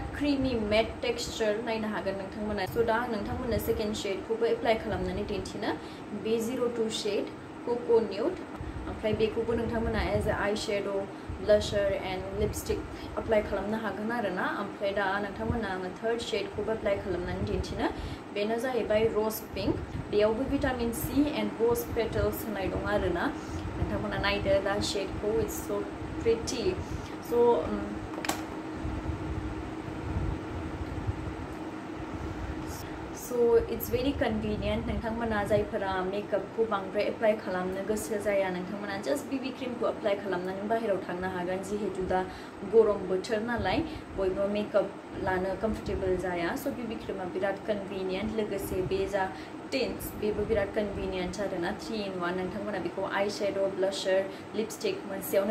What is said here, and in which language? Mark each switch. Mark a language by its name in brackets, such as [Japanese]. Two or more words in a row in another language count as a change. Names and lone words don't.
[English] creamy matte texture [Bodo] नायनो हागोन नोंथांमोना स' दा आं नोंथांमोननो [English] second shade [Bodo] एप्लाइ खालामनानै दिन्थिनो बे 02 शेड कोको न्यूड ओमफ्राय बेखौबो नोंथांमोना [English] as a eyeshadow blusher and lipstick [Bodo] एप्लाइ खालामनो हागोन आरोना ओमफ्राय दा नोंथांमोना आङो [English] third shade [Bodo] एप्लाइ खालामनानै दिन्थिनो बेनो जाहैबाय रोज पिंक बेयावबो [English] vitamin C and rose petals [Bodo] होनाय दं आरोना नोंथांमोना नायदो दा शेडखौ [English] it's so pretty So it's very convenient [Bodo] नोंथांमोना जायफोरा मेकअपखौ बांद्राय एप्लाइ खालामनो गोसो जाया नोंथांमोना [English] just BB cream [Bodo] एप्लाइ खालामनानै बाहेरायाव थांनो हागोन जिहेतु दा गरम बोथोर नालाय बयबो मेकअप लानो कम्फर्टेबल जाया स' [English] BB cream [Bodo] बिराद कन्वीनियन्ट लोगोसे बे जा टिन्ट्स बेबो बिराद कन्वीनियन्ट आरोना [English] 3 in 1 [Bodo] नोंथांमोना बेखौ [English] eyeshadow blusher lipstick [Bodo] मोनसेयावनो